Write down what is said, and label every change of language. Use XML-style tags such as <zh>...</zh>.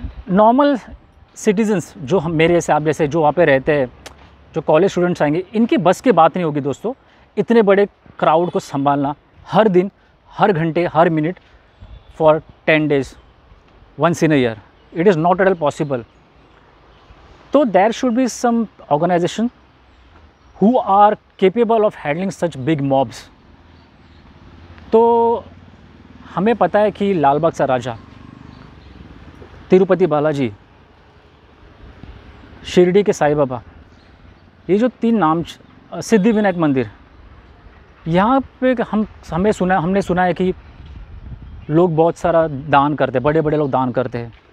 <hi>Normal citizens जो हम, मेरे जैसे, आप जैसे, जो वहाँ पे रहते हैं, जो कॉलेज स्टूडेंट्स आएंगे, इनकी बस की बात नहीं होगी दोस्तों, इतने बड़े क्राउड को संभालना हर दिन, हर घंटे, हर minute</hi> <en>For 10 days, once in a year. It is not at all possible. So there should be some organization who are capable of handling such big mobs.</en> <hi>तो हमें पता है कि लाल बाग का राजा, तिरुपति बालाजी, शिरडी के साईं बाबा, ये जो 3 नाम, सिद्धि विनायक मंदिर, यहाँ पे हमने सुना है कि लोग बहुत सारा दान करते हैं, बड़े बड़े लोग दान करते हैं।</hi>